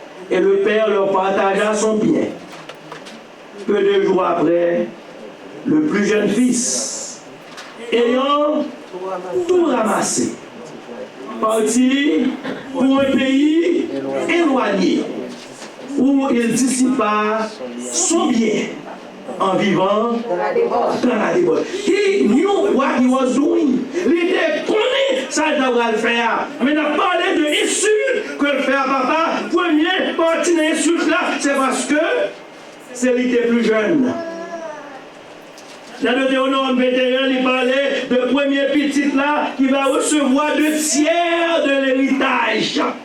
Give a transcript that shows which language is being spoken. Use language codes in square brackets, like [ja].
[fr] Et le père leur partagea son bien. Peu de jours après, le plus jeune fils, ayant tout ramassé, partit pour un pays éloigné, où il dissipa son bien en vivant dans la débauche. [en] He knew what he was doing. [fr] Il était connu ça il devrait le faire. Mais il a parlé de insulte que le fait papa. Première partie de l'insulte là, c'est parce que c'est lui qui était plus jeune. Dans le Deutéronome 21, il parlait de premier petit là qui va recevoir 2 tiers de l'héritage.